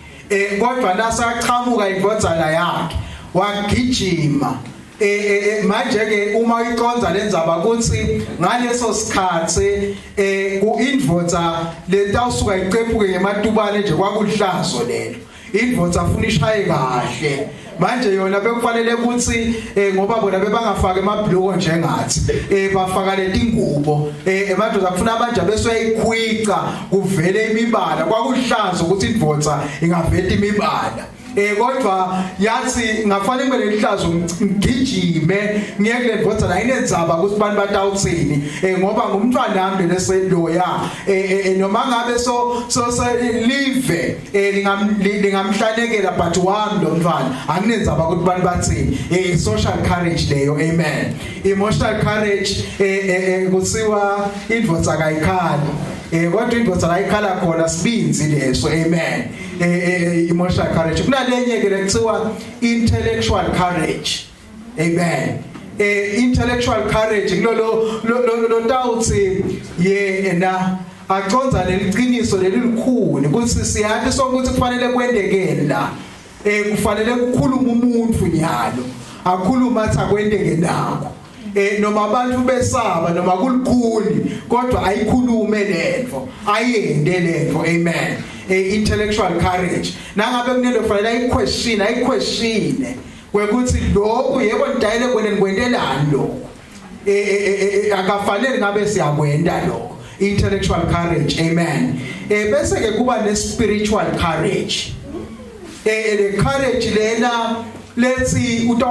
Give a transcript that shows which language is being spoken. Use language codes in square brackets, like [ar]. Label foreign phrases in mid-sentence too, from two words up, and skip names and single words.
[ss] kodwa nasaqhamuka indvodzana yakhe wagijima manje ke uma uyiqonza lenzaba ukuthi ngaleso sikhathi indvodza letawusuka iqephuke ngematubane nje kwakuhlazo lelo indvodza afuna ishaye kahle manje yona bekufanele ukuthi ngoba bona bebangafaka emabhloko njengathi bafaka letingubo emadodza afuna manje besoyikhwica kuvele imibala kwakuhlazo ukuthi indvodza ingavela imibala kodwa yathi ngafanele ngene lihlazo ngigijime ngiye kule ndvodza la inenzaba ukuthi bani batawutsini ngoba ngumntwana nami leseloya noma ngabe so live lingamhlanekela but wami lo mntwana anginenzaba ukuthi bani batsini [en] social courage [ss] leyo amen [en] emotional courage [ss] kusiwa indvodza kayikhali kodwa indvodza la ikhala khona sibinzi leso amen [en] emotional courage [ss] kunalenye ke lekuthiwa [en] intellectual courage [ss] amen [en] intellectual courage [ss] lo tawuthi yena aconza leliqiniso lelikhulu ukuthi siyathi sokuthi kufanele kwendekele la kufanele ukukhuluma umuntu nyalo akhuluma athi akwendeke nakho noma abantu besaba noma kulikhuni kodwa ayikhulume lento ayende lento amen [en] intellectual courage [ss] nangabe kunento kufanele ayiquestione kwekuthi lokho yebo ndayile kwenelani lokho akafanele ngabe siyakwenda lokho [en] intellectual courage [ss] amen bese ke kuba ne [en] spiritual courage [ss] le courage lena lethi